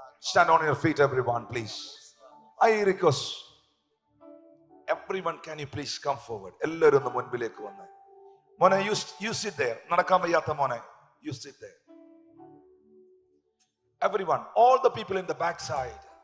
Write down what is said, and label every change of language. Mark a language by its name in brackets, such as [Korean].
[English] Stand on your feet everyone, please. I request Everyone, can you please come forward? [Malayalam] എല്ലാവരും ഒന്ന് മുൻപിലേക്ക് വന്ന്. മോനെ, [English] you sit there. [Malayalam] നടക്കാൻ വയ്യാത്ത മോനെ, [English] you sit there. Everyone, all the people in the back side.